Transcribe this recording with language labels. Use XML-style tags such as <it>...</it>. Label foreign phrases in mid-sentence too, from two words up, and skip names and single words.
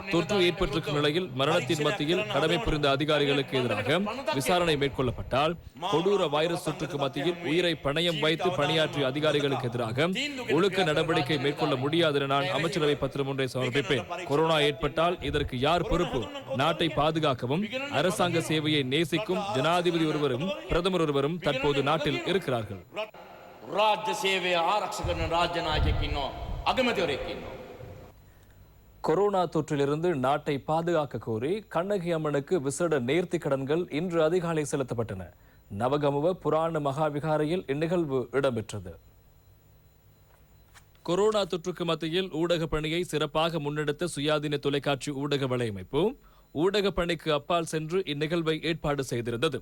<ta>தொற்று ஏற்பட்டிருக்கும் நிலையில் மரணத்தின் மத்தியில் கடமை புரிந்த அதிகாரிகளுக்கு எதிராக விசாரணை மேற்கொள்ளப்பட்டால் கொடூர வைரஸ் தொற்றுக்கு மத்தியில் உயிரை பணயம் வைத்து பணியாற்றிய அதிகாரிகளுக்கு எதிராக ஒழுக்க நடவடிக்கை மேற்கொள்ள முடியாது என நான் அமைச்சரவை பத்திரம் ஒன்றை சமர்ப்பிப்பேன். கொரோனா ஏற்பட்டால் இதற்கு யார் பொறுப்பு? நாட்டை பாதுகாக்கவும் அரசாங்க சேவையை நேசிக்கும் ஜனாதிபதி ஒருவரும் பிரதமர் ஒருவரும் தற்போது நாட்டில் இருக்கிறார்கள்.</ta> <si>රාජ්‍ය සේවය ආරක්ෂ කරන රාජ්‍ය නායකයෙක් ඉන්නවා, අගමැතිවරයෙක් ඉන්නවා.</si> <ta>கொரோனா தொற்றிலிருந்து நாட்டை பாதுகாக்க கோரி கண்ணகி அம்மனுக்கு விசேட நேர்த்தி கடன்கள் இன்று அதிகாலை செலுத்தப்பட்டன. நவகமுவ புராண மகாவிகாரையில் இந்நிகழ்வு இடம்பெற்றது. கொரோனா தொற்றுக்கு மத்தியில் ஊடக பணியை சிறப்பாக முன்னெடுத்த சுயாதீன தொலைக்காட்சி ஊடக வலையமைப்பு ஊடக பணிக்கு அப்பால் சென்று இந்நிகழ்வை ஏற்பாடு செய்திருந்தது.</ta>